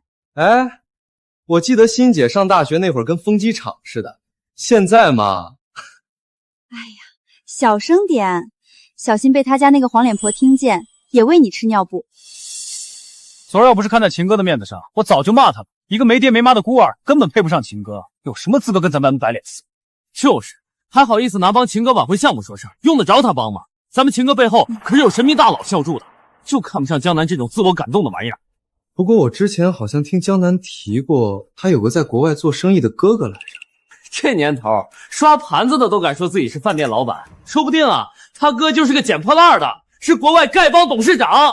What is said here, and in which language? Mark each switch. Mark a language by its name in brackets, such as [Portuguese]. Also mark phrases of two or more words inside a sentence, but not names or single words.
[Chinese] 哎，我記得欣姐上大學那會兒跟風機廠似的，現在嘛…… 哎呀，小聲點，小心被他家那個黃臉婆聽見，也餵你吃尿布。昨兒要不是看在秦哥的面子上，我早就罵他了。一個沒爹沒媽的孤兒，根本配不上秦哥，有什麼資格跟咱們擺臉色？就是，還好意思拿幫秦哥挽回項目說事兒，用得着他幫嗎？咱們秦哥背後可是有神秘大佬罩住的，就看不上江南這種自我感動的玩意兒。不過我之前好像聽江南提過，他有個在國外做生意的哥哥來着。這年頭，刷盤子的都敢說自己是飯店老闆，說不定啊，他哥就是個撿破爛的，是國外丐幫董事長。